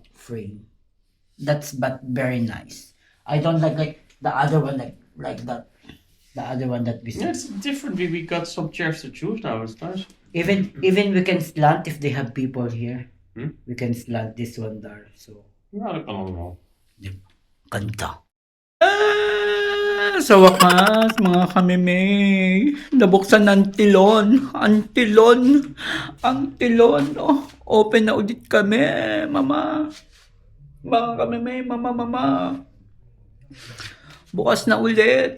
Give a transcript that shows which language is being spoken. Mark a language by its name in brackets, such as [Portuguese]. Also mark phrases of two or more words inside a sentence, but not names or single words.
[English] frame. That's but very nice. I don't like the other one like that. The other one that we Yeah, see. it's different. We got some chairs to choose now. It's nice. Even we can slant if they have people here. Hmm? We can slant this one there. So [Dutch] Ja, dat kan allemaal. [Filipino] Ganda. Sa wakas, mga Ka Memey, nabuksan ng tilon. Ang tilon. Oh, open na ulit kami, mama. Mga Ka Memey, mama. Bukas na ulit.